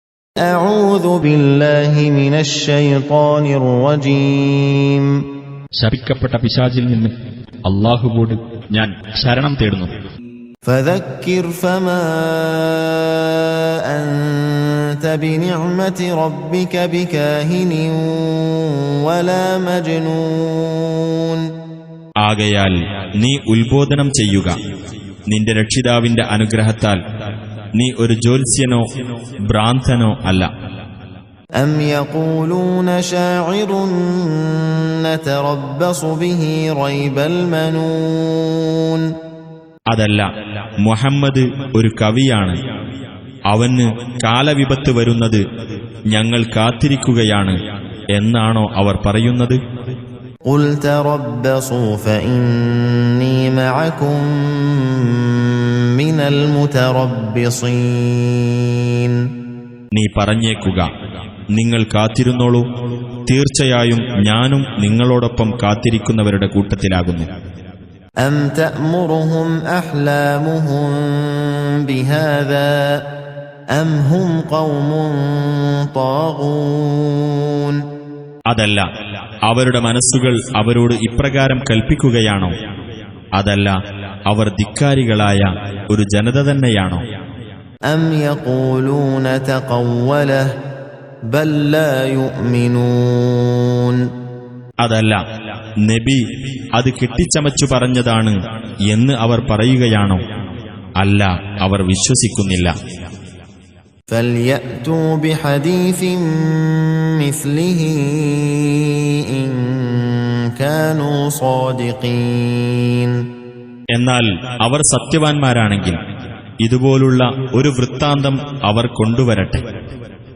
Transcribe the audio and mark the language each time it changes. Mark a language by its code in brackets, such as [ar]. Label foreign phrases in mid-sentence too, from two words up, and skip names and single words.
[ar] أعوذ بالله من الشيطان الرجيم. [ml] ശപിക്കപ്പെട്ട പിശാചിൽ നിന്ന് അല്ലാഹുവോട് ഞാൻ ശരണം തേടുന്നു. [ar] فذكر فما أنت بنعمة ربك بكاهن ولا مجنون. [ml] ആകയാൽ നീ ഉത്ബോധനം ചെയ്യുക, നിന്റെ രക്ഷിതാവിന്റെ അനുഗ്രഹത്താൽ നീ ഒരു ജ്യോത്സ്യനോ ഭ്രാന്തനോ അല്ല. [ar] أم يقولون شاعر نتربص به ريب المنون. [ml] അതല്ല, മുഹമ്മദ് ഒരു കവിയാണ്, അവന് കാലവിപത്ത് വരുന്നത് ഞങ്ങൾ കാത്തിരിക്കുകയാണ് എന്നാണോ അവർ പറയുന്നത്? [ar] قل تربصوا فإني معكم من المتربصين. [ml] നീ പറഞ്ഞേക്കുക, നിങ്ങൾ കാത്തിരുന്നോളൂ, തീർച്ചയായും ഞാനും നിങ്ങളോടൊപ്പം കാത്തിരിക്കുന്നവരുടെ കൂട്ടത്തിലാകുന്നു. [ar] أم تأمرهم أحلامهم بهذا أم هم قوم طاغون. [ml] അതല്ല, അവരുടെ മനസ്സുകൾ അവരോട് ഇപ്രകാരം കൽപ്പിക്കുകയാണോ? അതല്ല, അവർ ധിക്കാരികളായ ഒരു ജനത തന്നെയാണോ? [ar] أم يقولون تقوله بل لا يؤمنون. [ml] അതല്ല, നബി അത് കെട്ടിച്ചമച്ചു പറഞ്ഞതാണ് എന്ന് അവർ പറയുകയാണോ? അല്ല, അവർ വിശ്വസിക്കുന്നില്ല. [ar] فليأتوا بحديث مثله إن كانوا صادقين. [ml] എന്നാൽ അവർ സത്യവാൻമാരാണെങ്കിൽ ഇതുപോലുള്ള ഒരു വൃത്താന്തം അവർ കൊണ്ടുവരട്ടെ.